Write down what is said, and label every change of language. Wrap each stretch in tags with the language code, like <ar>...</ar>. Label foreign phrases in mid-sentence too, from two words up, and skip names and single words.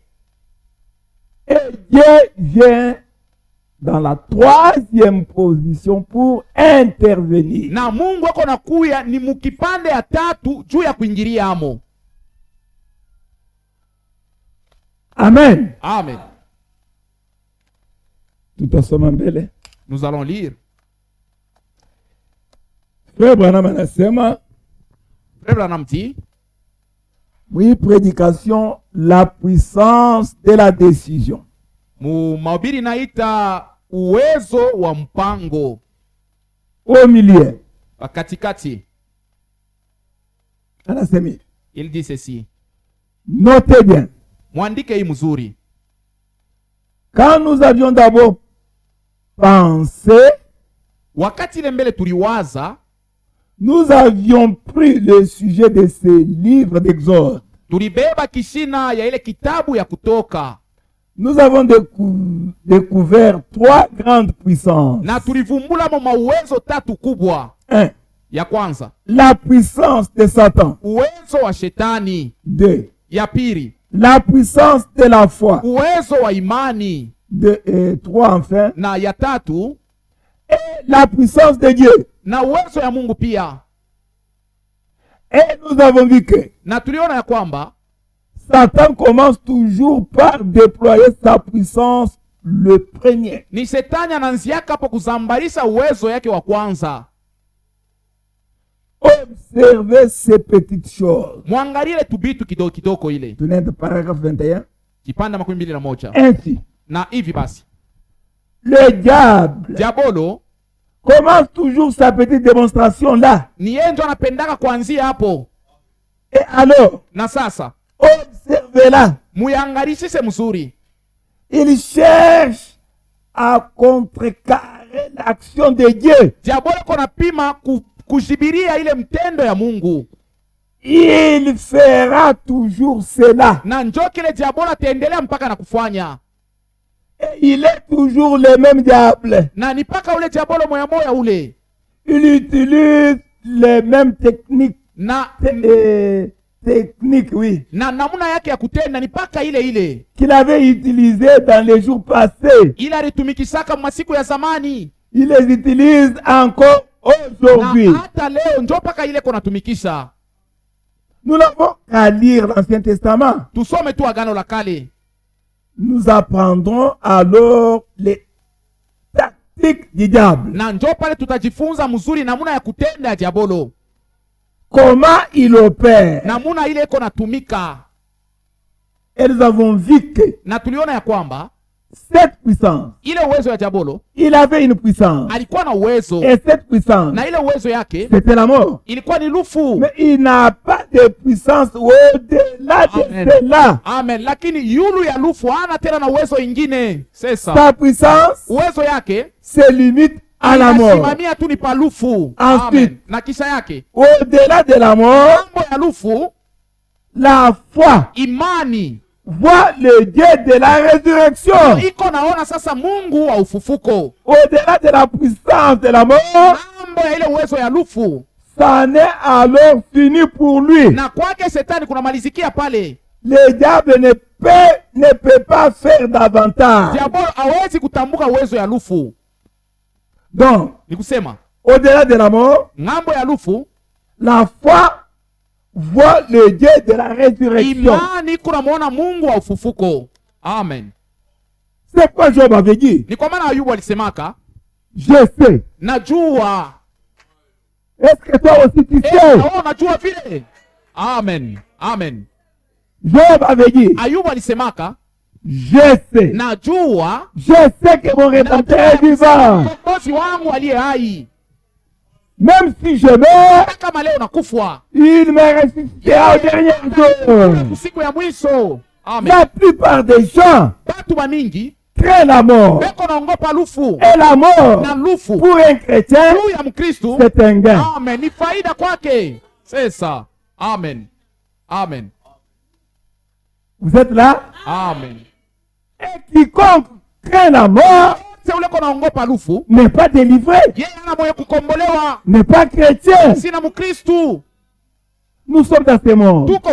<fr>Et Dieu vient dans la troisième position pour intervenir.</fr> <sw>na Mungu ako nakuya ni mukipande ya tatu juu ya kuingilia amo. Amen. Amen. Tutasoma mbele.</sw> <fr>Nous allons lire.</fr> <sw>Frère Branham anasema</sw> <fr>Frère Branham dit, oui, prédication, la puissance de la décision.</fr> <sw>mu mahubiri naita uwezo wa mpango.</sw> <fr>Au milieu,</fr> <sw>Katikati, anasema</sw> <fr>il dit ceci. notez bien.</fr> <sw>Mwandike hii mzuri.</sw> <fr>Quand nous avions d'abord pensé,</fr> <sw>Wakati ile mbele tuliwaza,</sw> <fr>nous avions pris le sujet de ce livre d'Exode.</fr> <sw>tulibeba kishina ya ile kitabu ya Kutoka,</sw> <fr>Nous avons découvert trois grandes puissances.</fr> <sw>na tulivumbula mo mauwezo tatu kubwa. 1. Ya kwanza,</sw> <fr>La puissance de Satan.</fr> <sw>uwezo wa shetani. 2. Ya pili,</sw> <fr>La puissance de la foi.</fr> <sw>uwezo wa imani.</sw> <fr>3 enfin.</fr> <sw>Na ya tatu,</sw> <fr>Et la puissance de Dieu.</fr> <sw>na uwezo ya Mungu pia.</sw> <fr>Et nous avons vu que</fr> <sw>Na tuliona ya kwamba</sw> <fr>Satan commence toujours par déployer sa puissance le premier.</fr> <sw>ni shetani anaanziaka hapo kuzambarisha uwezo yake wa kwanza.</sw> <fr>Observez ces petites choses.</fr> <sw>Mwangalie tubitu kidogo kidogo ile. Tunaenda paragraphe 21. Kipanda 21.</sw> <fr>Ainsi,</fr> <sw>Na hivi basi,</sw> <fr>le diable</fr> <sw>diabolo</sw> <fr>commence toujours sa petite démonstration là.</fr> <sw>Ni yeye ndio anapendaka kuanzia hapo.</sw> <fr>Et alors,</fr> <sw>Na sasa</sw> <fr>observez-la.</fr> <sw>muyangarisise mzuri.</sw> <fr>Il cherche à contrecarrer l'action de Dieu.</fr> <sw>Diabolo kona pima kujibiria ile mtendo ya Mungu.</sw> <fr>Il fera toujours cela.</fr> <sw>Na njoo kile diabolo ataendelea mpaka na kufanya.</sw> <fr>Et il est toujours le même diable.</fr> <sw>Na ni paka ule diabolo moya moya ule.</sw> <fr>Il utilise les mêmes techniques. Technique, oui.</fr> <sw>Na namuna yake ya kutenda ni paka ile ile</sw> <fr>qu'il avait utilisé dans les jours passés.</fr> <sw>Ila alitumikisaka masiku ya zamani.</sw> <fr>Il les utilise encore aujourd'hui.</fr> <sw>Na hata leo ndio paka ile kona tumikisha.</sw> <fr>Nous n'avons qu'à lire l'Ancien Testament.</fr> <sw>Tusome tu Agano la Kale.</sw> <fr>Nous apprendrons alors les tactiques du diable.</fr> <sw>Na ndio pale tutajifunza mzuri namuna ya kutenda ya diabolo.</sw> <fr>Comment il opère.</fr> <sw>Namuna ile iko natumika.</sw> <fr>Et nous avons vu que</fr> <sw>na tuliona ya kwamba</sw> <fr>cette puissance,</fr> <sw>ile uwezo ya diabolo,</sw> <fr>il avait une puissance.</fr> <sw>Alikuwa na uwezo.</sw> <fr>Et cette puissance,</fr> <sw>na ile uwezo yake,</sw> <fr>c'était la mort.</fr> <sw>Ilikuwa ni lufu.</sw> <fr>Mais il n'a pas de puissance au-delà de cela. Amen.</fr> <sw>Lakini yulu ya lufu hana tena na uwezo ingine. Sasa</sw> <fr>sa puissance,</fr> <sw>uwezo yake</sw> <fr>se limite à la mort.</fr> <sw>Simamia tu ni palufu.</sw> <fr>Ensuite,</fr> <sw>na kisha yake,</sw> <fr>au-delà de la mort,</fr> <sw>mambo ya lufu,</sw> <fr>la foi,</fr> <sw>imani,</sw> <fr>voit le Dieu de la résurrection.</fr> <sw>Iko naona sasa Mungu wa ufufuko.</sw> <fr>Au-delà de la puissance de la mort,</fr> <sw>mambo ya ile uwezo ya lufu,</sw> <fr>ça n'est alors fini pour lui.</fr> <sw>Na kwake Shetani kuna malizikia pale.</sw> <fr>Le diable ne peut pas faire davantage.</fr> <sw>Diabolo hawezi kutambuka uwezo ya lufu.</sw> <fr>Donc,</fr> <sw>ni kusema</sw> <fr>au-delà de la mort,</fr> <sw>ngambo ya lufu,</sw> <fr>la foi voit le Dieu de la résurrection.</fr> <sw>Imani kuna muona Mungu wa ufufuko. Amen.</sw> <fr>C'est quoi Job avait dit?</fr> <sw>Ni kwa maana Ayubu alisemaka,</sw> <fr>je sais.</fr> <sw>Najua.</sw> <fr>Est-ce que toi aussi tu sais?</fr> <sw>Najua vile. Amen. Amen.</sw> <fr>Job avait dit,</fr> <sw>Ayubu alisemaka,</sw> <fr>je sais.</fr> <sw>Najua.</sw> <fr>Je sais que mon Rédempteur est vivant.</fr> <sw>Mkombozi wangu aliye hai.</sw> <fr>Même si je meurs,</fr> <sw>kama leo nakufwa,</sw> <fr>il me ressuscitera au dernier jour.</fr> <sw>Siku ya mwisho. Amen.</sw> <fr>La plupart des gens</fr> <sw>batu bamingi</sw> <fr>craignent la mort.</fr> <sw>Beko naongopa lufu.</sw> <fr>Et la mort,</fr> <sw>na lufu,</sw> <fr>pour un chrétien, c'est un gain.</fr> <sw>Amen. Ni faida kwake.</sw> <fr>C'est ça. Amen. Amen. Vous êtes là? Amen. Et quiconque craint la mort n'est pas délivré, n'est pas chrétien. Nous sommes dans ce monde.</fr>